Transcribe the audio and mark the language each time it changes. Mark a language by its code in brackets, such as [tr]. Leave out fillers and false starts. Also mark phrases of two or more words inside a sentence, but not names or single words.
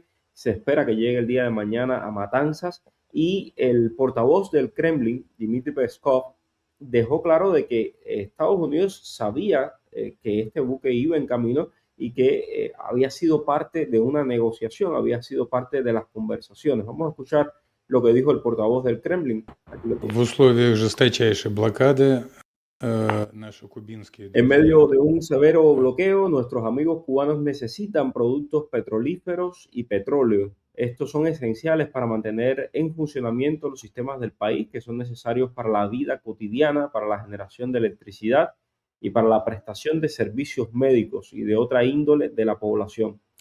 [es] Se espera que llegue el día de mañana a Matanzas, y el portavoz del Kremlin, Dmitry Peskov, dejó claro de que Estados Unidos sabía que este buque iba en camino y que había sido parte de una negociación, había sido parte de las conversaciones. Vamos a escuchar lo que dijo el portavoz del Kremlin. Aquí lo [ru] В [es] tiene. [ru] условиях жесточайшей блокады наши кубинские [es] En [ru] друзья. [es] medio de un severo bloqueo, nuestros amigos cubanos necesitan productos petrolíferos y petróleo. Estos son esenciales para mantener en funcionamiento los sistemas del país, que son necesarios para la vida cotidiana, para la generación de electricidad y para la prestación de servicios médicos y de otra índole de la población.